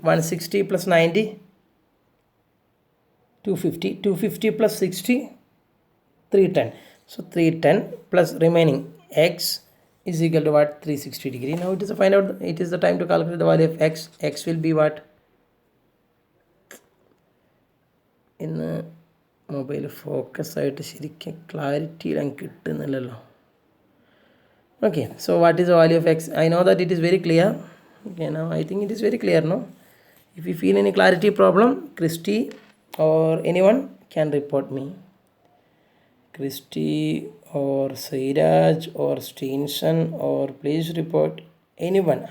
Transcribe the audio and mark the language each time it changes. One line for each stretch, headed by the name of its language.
English: 160 plus 90? 250. 250 plus 60? 310. So 310 plus remaining X is equal to what? 360 degree. Now it is to find out, it is the time to calculate the value of X. X will be what? In the mobile focus
Malayalam: ആയിട്ട് ശരിക്കും ക്ലാരിറ്റിയിൽ അങ്ങ് കിട്ടുന്നില്ലല്ലോ.
English: Okay, so what is the value of X? I know that it is very clear. Okay, now I think it is very clear, no? If you feel any clarity problem, Christy or anyone can report me. Christy or Sairaj or Steenson, or please report anyone.